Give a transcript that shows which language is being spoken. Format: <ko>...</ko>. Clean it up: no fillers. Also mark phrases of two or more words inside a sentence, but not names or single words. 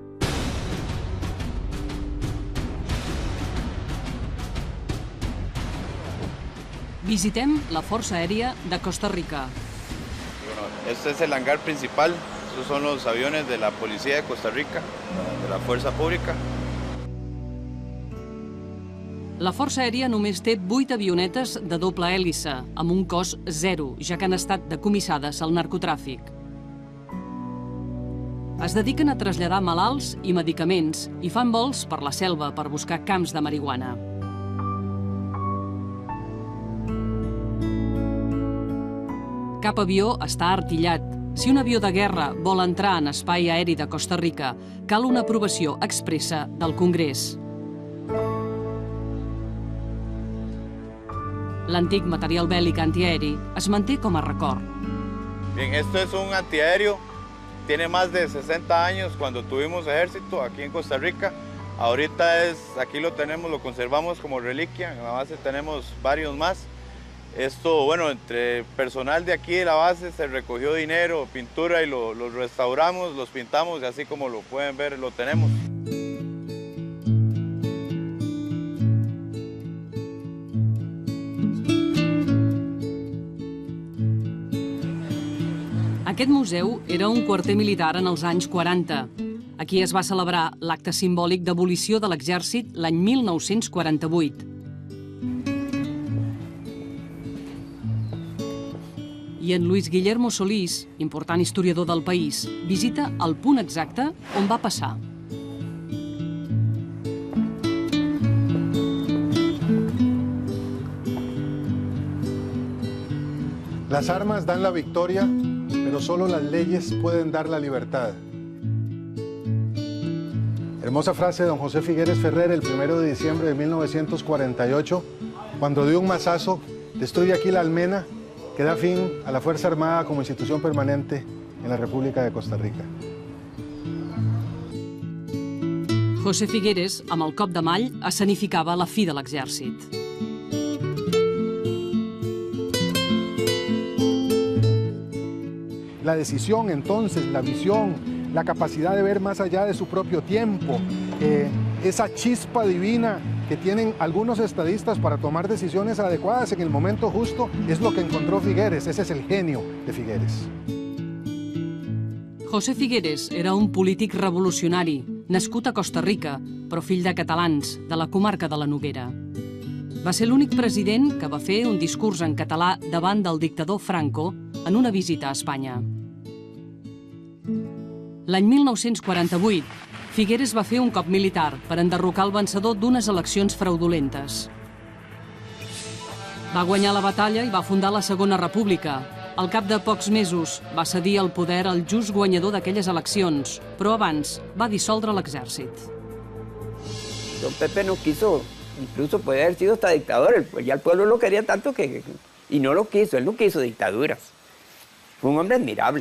<ca>Visitem la Força Aèria de Costa Rica.</ca> <es>Este es el hangar principal, estos son los aviones de la Policía de Costa Rica, de la Fuerza Pública.</es> <ca>La Força Aèria només té 8 avionetes de doble hèlice, amb un cost zero, ja que han estat decomissades al narcotràfic. Es dediquen a traslladar malalts i medicaments i fan vols per la selva per buscar camps de marihuana. Cap avió està artillat. Si un avió de guerra vol entrar en espai aeri de Costa Rica, cal una aprovació expressa del Congrés. L'antic material bèl·lic antiaeri es manté com a record.</ca> <es>Bien, esto es un antiaéreo, tiene más de 60 años cuando tuvimos ejército aquí en Costa Rica. Ahorita aquí lo tenemos, lo conservamos como reliquia, en la base tenemos varios más. Esto, bueno, entre personal de aquí de la base se recogió dinero, pintura y lo restauramos, los pintamos y así como lo pueden ver lo tenemos.</es> <ca>Aquest museu era un quarter militar en els anys 40. Aquí es va celebrar l'acte simbòlic d'abolició de l'exèrcit l'any 1948. I en Luis Guillermo Solís, important historiador del país, visita el punt exacte on va passar.</ca> <es>Las armas dan la victoria, pero solo las leyes pueden dar la libertad. Hermosa frase de don José Figueres Ferrer el 1 de diciembre de 1948, cuando de un mazazo destruye aquí la almena que da fin a la Fuerza Armada como institución permanente en la República de Costa Rica.</es> <ca>José Figueres, amb el cop de mall, escenificava la fi de l'exèrcit.</ca> <es>La decisión, entonces, la visión, la capacidad de ver más allá de su propio tiempo, esa chispa divina que tienen algunos estadistas para tomar decisiones adecuadas en el momento justo, es lo que encontró Figueres. Ese es el genio de Figueres.</es> <ca>José Figueres era un polític revolucionari, nascut a Costa Rica, però fill de catalans, de la comarca de la Noguera. Va ser l'únic president que va fer un discurs en català davant del dictador Franco en una visita a Espanya. L'any 1948, Figueres va fer un cop militar per enderrocar el vencedor d'unes eleccions fraudulentes. Va guanyar la batalla i va fundar la Segona República. Al cap de pocs mesos va cedir el poder al just guanyador d'aquelles eleccions, però abans va dissoldre l'exèrcit.</ca> <es>Don Pepe no quiso, incluso puede haber sido hasta dictador, ya el pueblo lo quería tanto que... Y no lo quiso, él no quiso dictaduras. Fue un hombre admirable.</es>